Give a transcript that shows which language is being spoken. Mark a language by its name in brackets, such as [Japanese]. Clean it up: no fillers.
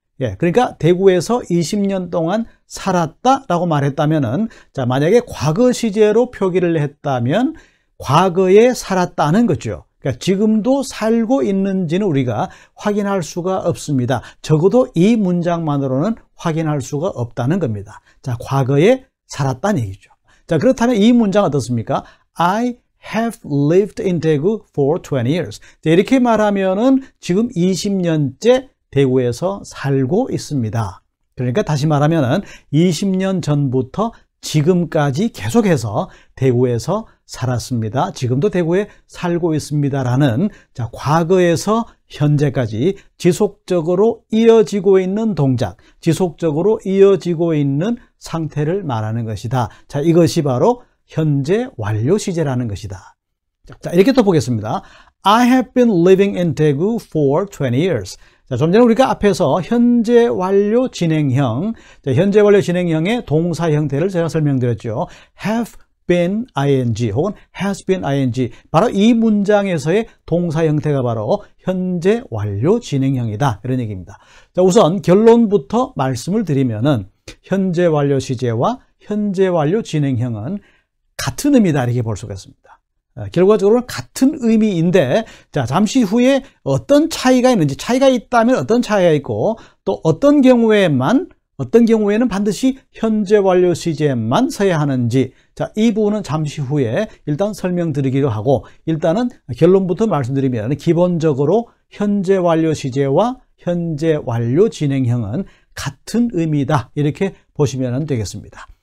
[Korean] 예, 그러니까 대구에서 20년 동안 살았다라고 말했다면은, 자, 만약에 과거 시제로 표기를 했다면 과거에 살았다는 거죠. 그러니까 지금도 살고 있는지는 우리가 확인할 수가 없습니다. 적어도 이 문장만으로는 확인할 수가 없다는 겁니다. 자, 과거에 살았다는 얘기죠. 자, 그렇다면 이 문장 어떻습니까? [English] I have lived in Daegu for 20 years. [Korean] 자, 이렇게 말하면은 지금 20년째 대구에서 살고 있습니다. 그러니까 다시 말하면은 20년 전부터 지금까지 계속해서 대구에서 살았습니다. 지금도 대구에 살고 있습니다라는, 자, 과거에서 현재까지 지속적으로 이어지고 있는 동작, 지속적으로 이어지고 있는 상태를 말하는 것이다. 자, 이것이 바로 현재 완료 시제라는 것이다. 자, 이렇게 또 보겠습니다. [English] I have been living in Daegu for 20 years. [Korean] 자, 좀 전에 우리가 앞에서 현재 완료 진행형, 자, 현재 완료 진행형의 동사 형태를 제가 설명드렸죠. [English] have been ing [Korean] 혹은 [English] has been ing. [Korean] 바로 이 문장에서의 동사 형태가 바로 현재 완료 진행형이다, 이런 얘기입니다. 자, 우선 결론부터 말씀을 드리면은 현재 완료 시제와 현재 완료 진행형은 같은 의미다, 이렇게 볼 수가 있습니다. 결과적으로는 같은 의미인데, 자, 잠시 후에 어떤 차이가 있는지, 차이가 있다면 어떤 차이가 있고, 또 어떤 경우에는 반드시 현재 완료 시제만 써야 하는지, 자, 이 부분은 잠시 후에 일단 설명드리기로 하고, 일단은 결론부터 말씀드리면 기본적으로 현재 완료 시제와 현재 완료 진행형은 같은 의미다, 이렇게 보시면 되겠습니다.